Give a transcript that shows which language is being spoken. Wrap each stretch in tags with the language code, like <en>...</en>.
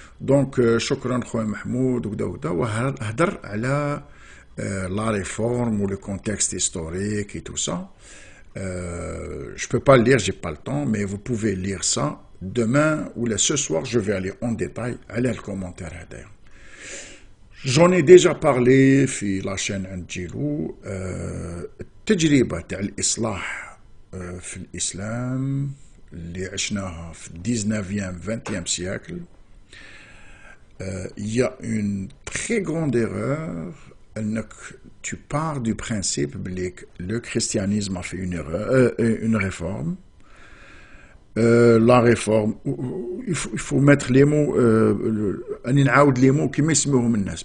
<ar>دونك شكرا خويا محمود وكدا وكدا, وهدر على</ar> <fr>لا ريفورم و لو كونتكست هيستوريك</fr> <ar>et tout ça.</ar> <fr>Je peux pas le lire, j'ai pas le temps, mais vous pouvez lire ça demain ou ce soir. Je vais aller en détail</fr> <ar>على الكومونتير هذايا.</ar> <fr>J'en ai déjà parlé في la chaîne Anjilou.</fr> <ar>التجربة تاع الإصلاح في الإسلام اللي عشناها في</ar> <fr>19e 20e siècle. Il y a une très grande erreur. Tu pars du principe que le christianisme a fait une réforme. La réforme, il faut mettre les mots, les mots qui m'esmeront الناس.</fr>